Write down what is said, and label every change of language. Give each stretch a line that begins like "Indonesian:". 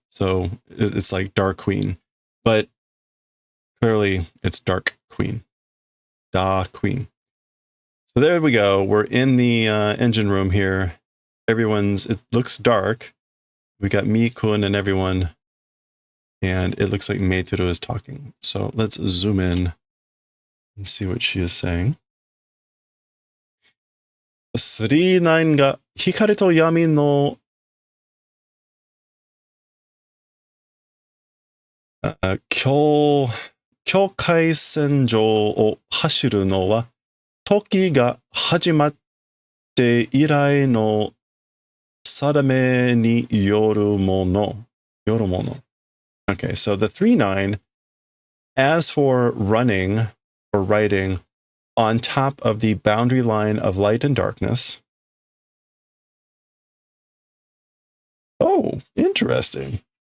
English: So it's like Dark Queen, but clearly it's Dark Queen. Da Queen. So there we go. We're in the engine room here. It looks dark. We got Mi-kun and everyone. And it looks like Meituru is talking. So let's zoom in and see what she is saying.
Japanese: 39が光と闇の境界線上を走るのは時が始まって以来の定めによるもの。
English: Okay, so the 3-9, as for running or riding on top of the boundary line of light and darkness. Oh, interesting.